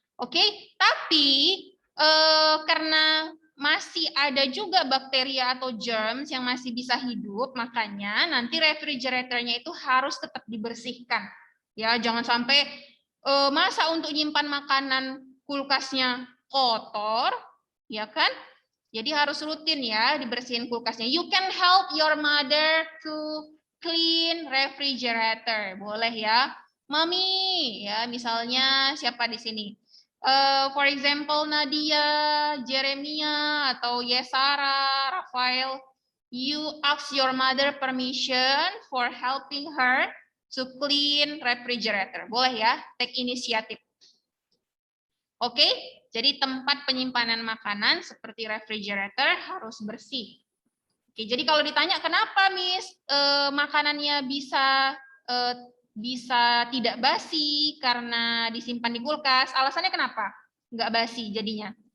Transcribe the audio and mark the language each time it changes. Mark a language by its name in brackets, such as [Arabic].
[Indonesian] Oke, tapi karena masih ada juga bakteri atau germs yang masih bisa hidup, makanya nanti refrigeratornya itu harus tetap dibersihkan. Ya, jangan sampai masa untuk nyimpan makanan kulkasnya kotor, ya kan? Jadi harus rutin ya dibersihin kulkasnya. [English] You can help your mother to clean refrigerator. [Indonesian] Boleh ya. Mami, ya misalnya siapa di sini? [English] For example Nadia, Jeremia, atau Yesara, Rafael. You ask your mother permission for helping her to clean refrigerator. [Indonesian] Boleh ya, take inisiatif. Oke, jadi tempat penyimpanan makanan seperti refrigerator harus bersih. Oke, jadi kalau ditanya kenapa Miss makanannya bisa tidak basi karena disimpan di kulkas, alasannya kenapa nggak basi jadinya?